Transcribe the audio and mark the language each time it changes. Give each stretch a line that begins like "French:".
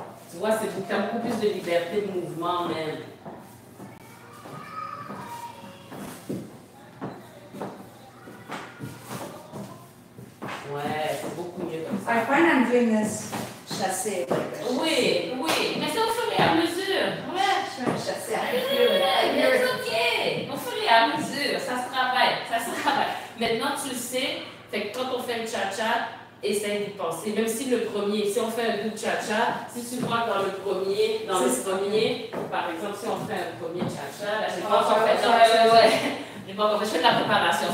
French: Tu vois, c'est beaucoup plus de liberté de mouvement même. Ouais, c'est beaucoup mieux comme ça.
English: I find I'm doing this chassé.
French: Oui, mais c'est au fur et à mesure. Ouais. Je fais un chassé. C'est ok. Au fur et à mesure, ça se travaille. Maintenant, tu le sais, fait que quand on fait le cha-cha, essaye d'y penser. Même si si on fait un double cha-cha, si tu vois dans le premier, par exemple, si on fait un premier cha-cha, là, j'ai pas encore fait je fais de la préparation.